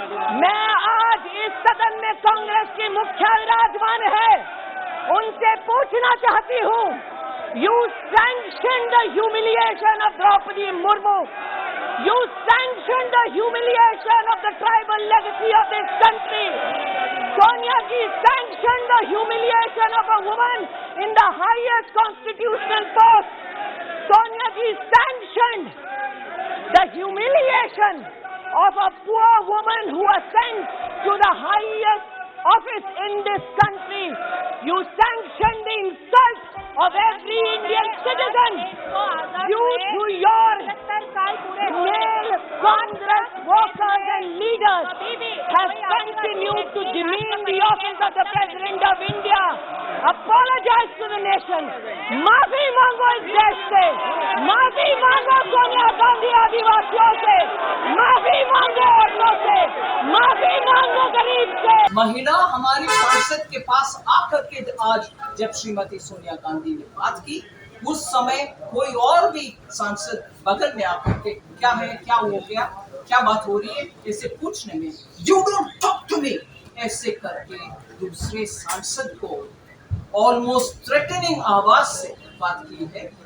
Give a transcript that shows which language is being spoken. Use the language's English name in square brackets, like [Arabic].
[Hindi] मैं आज इस सदन में कांग्रेस की मुखिया विराजमान है, उनसे पूछना चाहती हूँ, [English] You sanction the humiliation of Draupadi Murmu, you sanction the humiliation of the tribal legacy of this country. Sonia ji sanction the humiliation of a woman in the highest constitutional post. Sonia ji sanctioned the humiliation of a poor woman who was sent to the highest office in this country. You sanctioned the insult of every Indian citizen. You, through your male Congress workers and leaders, have continued to demean the office of the President of India. Apologize to the nation. [Hindi] माफी मांगो इस देश से, माफी मांगो सोनिया गांधी आदिवासियों से, माफी मांगो औरतों से, माफी मांगो महिला हमारी सांसद के पास आकर के आज जब श्रीमती सोनिया गांधी ने बात की, उस समय कोई और भी सांसद बगल में आकर के क्या है, क्या हो गया, क्या बात हो रही है, ऐसे पूछने में [English] you don't talk to me [Hindi] ऐसे करके दूसरे सांसद को ऑलमोस्ट थ्रेटनिंग आवाज से बात की है।